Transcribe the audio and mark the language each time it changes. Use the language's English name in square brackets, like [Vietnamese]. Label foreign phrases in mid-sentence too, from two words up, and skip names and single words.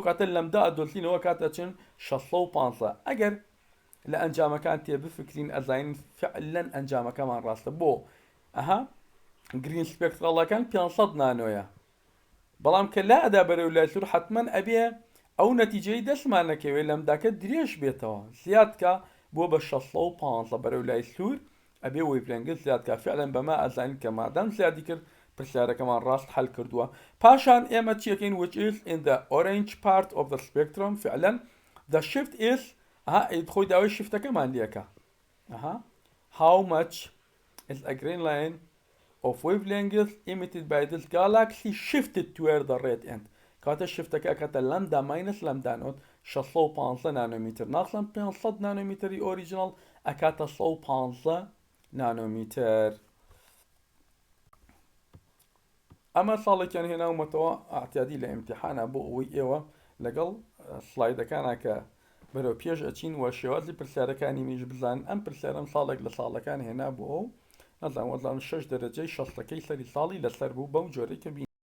[Central Kurdish] کاتە لەمدا ئەدۆزینەوە کاتە چن 650 ئەگەر لە ئەنجامەکان تێ بفکرین ئەزانین فعلەن ئەنجامەکەمان ڕاستە بۆ ئەها گرین سپێکترەڵەکان 500 نانۆیە بەڵام کە لا ئەدا بەرەو لای سوور حتمما ئەبێ ئەو نەتیجەی دەستمان نەکەوێت لەمداکە درێژ بێتەوە زیادکە بۆ بە 650 بەرەو لای سوور ئەبێ وەیڤلێنگت زیادکە فعلەن بەما ئەزانین کە مادام زیادی کرد پرسیارەکەمان ڕاست حل کردووە پاشان ئێمە چیەکەین [English] which is in the orange part of the spectrum [Central Kurdish] فعلەن [English] the shift is [Central Kurdish] خۆی داوای شفتەکەمان لێکە [English] how much is a green line of wavelength emitted by this galaxy shifted toward the red end [Central Kurdish] کاتە شفتەکە کاتە لەمدا ماینەس لەمدا نۆت 650 نانۆمیتر ناقسەن 500 نانۆمیتری ئۆریجینال ئەکاتە 150 نانۆمیتر ئەمە ساڵێکیان هێناومەتەوە ئاعتیادی لە ئیمتیحانە بۆ ئەوەی ئێوە لەگەڵ سلایدەکانە کە بەرەو پێش ئەچین وە شێوازی پرسیارەکانی منیش بزان ئەم پرسیارم ساڵێک لە ساڵەکان هێنا بۆ ئەو نەزانوەزان 6 دەرەجەی 6ەکەی سەری ساڵی لەسەر بوو بەم جۆرەی کە